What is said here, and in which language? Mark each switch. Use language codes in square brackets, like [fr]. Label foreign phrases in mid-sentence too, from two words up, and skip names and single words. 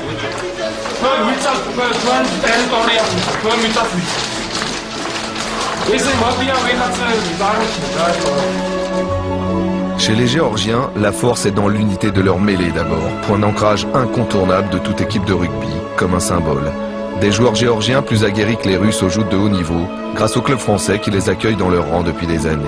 [ka] ჩვენ ვიცავთ ჩვენ ტერიტორიაზე, ჩვენ ვიცავთ ისე მოდიან ვიღაც [fr] Chez les Géorgiens, la force est dans l'unité de leur mêlée d'abord, point d'ancrage incontournable de toute équipe de rugby, comme un symbole. Des joueurs géorgiens plus aguerris que les Russes aux joutes de haut niveau, grâce au club français qui les accueille dans leur rang depuis des années.